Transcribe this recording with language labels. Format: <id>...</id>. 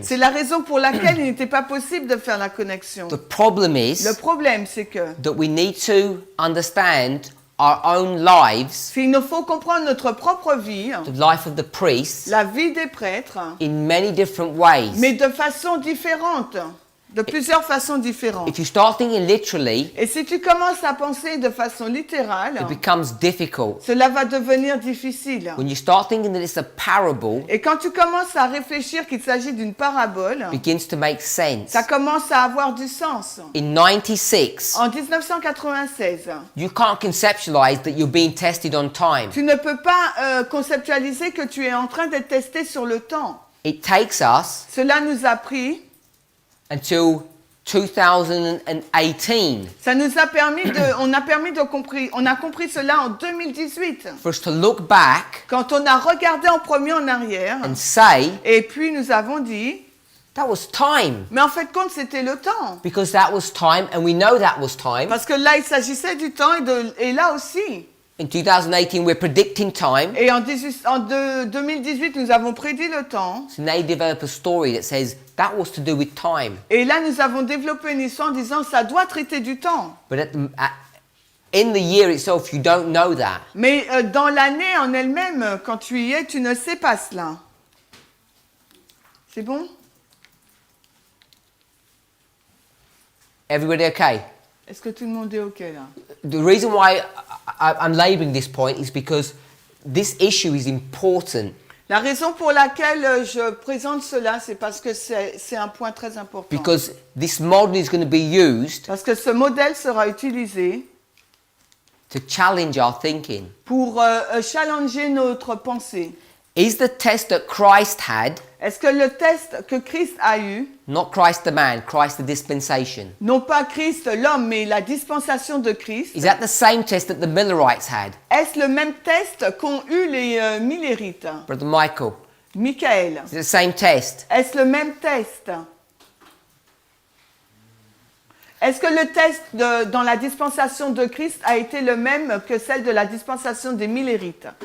<fr>C'est la raison pour laquelle il n'était pas possible de faire la connexion.</fr> <en>The problem</en> <fr>Le</fr> <en>is</en> <fr>problème, c'est que</fr> <en>that we need to understand our own lives,</en> <fr>il nous faut comprendre notre propre vie,</fr> <en>the life of the priests,</en> <fr>la vie des prêtres,</fr> <en>in many different ways.</en> <fr>mais de façon différente. de plusieurs façons différentes.</fr> <en>If you start thinking literally,</en> <fr>Et si tu commences à penser de façon littérale,</fr> <en>it becomes difficult.</en> <fr>cela va devenir difficile.</fr> <en>When you start thinking that it's a parable,</en> <fr>Et quand tu commences à réfléchir qu'il s'agit d'une parabole,</fr> <en>it begins to make sense.</en> <fr>ça commence à avoir du sens.</fr> <en>In 96,</en> <fr>En 1996,</fr> <en>you can't conceptualize that you're being tested on time.</en> <fr>tu ne peux pas conceptualiser que tu es en train d'être testé sur le temps.</fr> <en>It takes us</en> <fr>Cela nous a pris,</fr> <en>until 2018</en> <fr>ça nous a permis on a compris cela en 2018.</fr> <en>for us to look back</en> <fr>Quand on a regardé en premier en arrière,</fr> <en>and say,</en> <fr>et puis nous avons dit,</fr> <en>that was time.</en> <fr>mais en fait compte c'était le temps.</fr> <en>Because that was time, and we know that was time.</en> <fr>Parce que là il s'agissait du temps et là aussi.</fr> <en>In 2018, we're predicting time.</en> <fr>Et en 2018, nous avons prédit le temps.</fr> <en>So now you develop a story that says that was to do with time.</en> <fr>Et là, nous avons développé une histoire en disant ça doit traiter du temps.</fr> <en>But in the year itself, you don't know that.</en> <fr>Mais dans l'année en elle-même, quand tu y es, tu ne sais pas cela. C'est bon?</fr> <en>Everybody okay?</en> <fr>Est-ce que tout le monde est OK là?</fr> <en>The reason why I'm labelling this point is because this issue is important.</en> <fr>La raison pour laquelle je présente cela, c'est parce que c'est un point très important.</fr> <en>Because this model is going to be used</en> <fr>Parce que ce modèle sera utilisé</fr> <en>to challenge our thinking.</en> <fr>pour challenger notre pensée.</fr> <en>Is the test that Christ had,</en> <fr>Est-ce que le test que Christ a eu,</fr> <en>not Christ the man, Christ the dispensation,</en> <fr>non pas Christ l'homme, mais la dispensation de Christ,</fr> <en>is that the same test that the Millerites had?</en> <fr>est-ce le même test qu'ont eu les Millérites?</fr> <en>Brother Michael,</en> <fr>Michael,</fr> <en>is it the same test?</en> <fr>est-ce le même test? Est-ce que le test dans la dispensation de Christ a été le même que celle de la dispensation des Millérites?</fr>